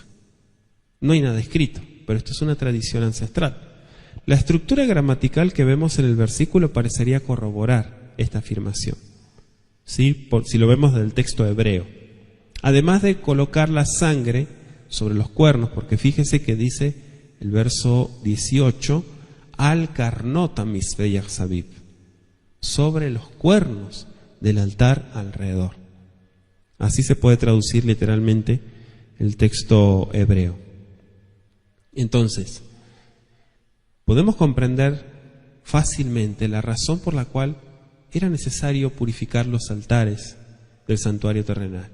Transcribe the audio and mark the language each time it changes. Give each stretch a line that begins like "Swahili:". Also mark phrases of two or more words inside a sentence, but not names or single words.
Spanish: No hay nada escrito, pero esto es una tradición ancestral. La estructura gramatical que vemos en el versículo parecería corroborar esta afirmación, ¿sí? Si lo vemos del texto hebreo. Además de colocar la sangre sobre los cuernos, porque fíjese que dice el verso 18,
Hebrew: על קרנות המזבח סביב,
Spanish: sobre los cuernos del altar alrededor. Así se puede traducir literalmente el texto hebreo. Entonces, podemos comprender fácilmente la razón por la cual era necesario purificar los altares del santuario terrenal.